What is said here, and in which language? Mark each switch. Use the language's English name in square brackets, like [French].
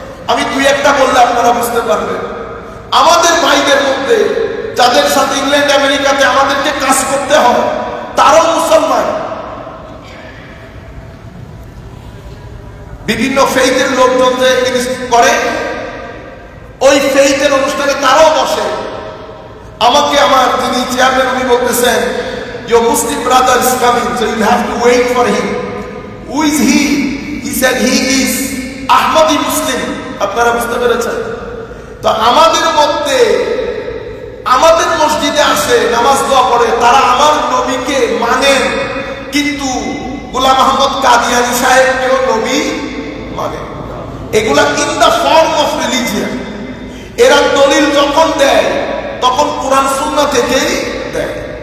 [Bangla] আমি দুই একটা বললে আপনারা বুঝতে পারবেন। আমাদের ভাইদের মধ্যে যাদের সাথে ইংল্যান্ড আমেরিকাতে আমাদেরকে কাজ করতে হয়, তারাও মুসলমান, বিভিন্ন ফেইথের লোকজন যে করে ওই ফেইথের অনুষ্ঠানে তারাও বসে। আমাকে আমার যিনি চেয়ারম্যান উনি বলতেছেন, [English] your Muslim brother is coming, so you have to wait for him. Who is he? He said he is Ahmadi Muslim. [Bangla] আপনারা বুঝতে পেরেছেন? তো আমাদের মধ্যে, আমাদের মসজিদে আসে, নামাজ দোয়া পড়ে, তারা আমার নবীকে মানেন, কিন্তু গোলাম আহমদ কাদিয়ানী সাহেবকেও নবী মানে। এগুলা [English] In the form of religion. [Bangla] এরা দলিল যখন দেয় তখন কোরআন সুন্নাহ থেকেই দেয়।